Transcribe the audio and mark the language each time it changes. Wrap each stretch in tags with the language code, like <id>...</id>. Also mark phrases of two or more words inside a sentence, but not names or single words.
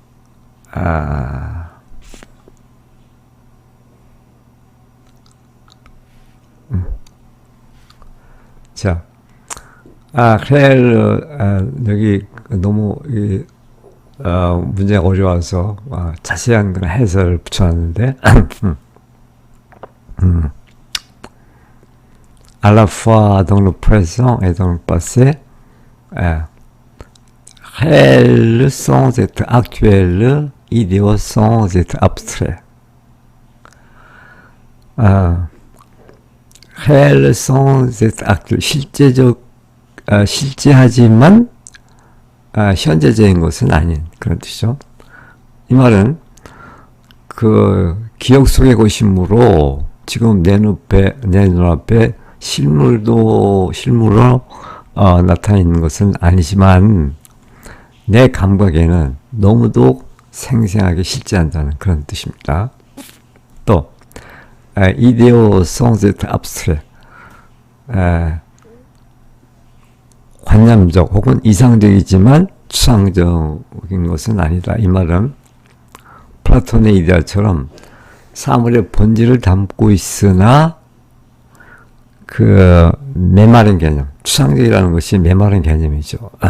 <ko>자, 여기 너무 문제가 어려워서 자세한 그런 해설을 붙여놨는데,</ko> <fr>à la fois dans le présent et dans le passé, réel sans être actuel, idéal sans être abstrait. réel sans être actuel,</fr> <ko>실제하지만 현재적인 것은 아닌 그런 뜻이죠. 이 말은 그 기억 속의 것이므로 지금 내 눈앞에 실물로 나타나 있는 것은 아니지만 내 감각에는 너무도 생생하게 실제한다는 그런 뜻입니다.</ko> <fr>또 idéaux sans être abstrait,</fr> <ko>관념적 혹은 이상적이지만 추상적인 것은 아니다. 이 말은 플라톤의 이데아처럼 사물의 본질을 담고 있으나 그 메마른 개념, 추상적이라는 것이 메마른 개념이죠.</ko>